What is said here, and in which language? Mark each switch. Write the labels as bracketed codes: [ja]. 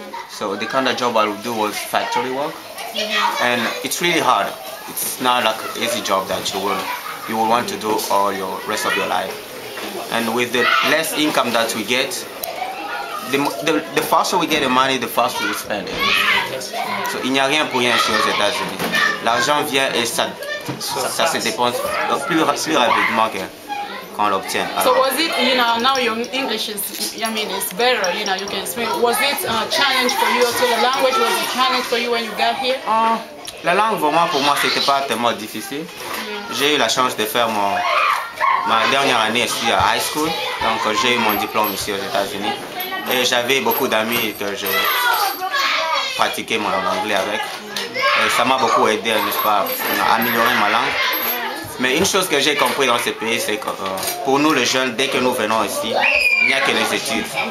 [en] So the kind of job I would do was factory work, and it's really hard. It's not like an easy job that you will want to do all your rest of your life. And with the less income that we get, the faster we get the money, the faster we spend it. [fr] So il n'y a rien pour rien ici aux États-Unis. L'argent vient et ça se dépense plus rapidement qu'on l'obtient. [en] So was it, now your English is, it's better, you can speak. Was it a challenge for you? So the language was a challenge for you when you got here? [fr] La langue, vraiment, pour moi, c'était pas tellement difficile. J'ai eu la chance de faire ma dernière année ici à high school. Donc, j'ai eu mon diplôme ici aux États-Unis. Et j'avais beaucoup d'amis que j'ai pratiqué mon anglais avec. Et ça m'a beaucoup aidé, n'est-ce pas, à améliorer ma langue. Mais une chose que j'ai compris dans ce pays, c'est que pour nous les jeunes, dès que nous venons ici, il n'y a que les études.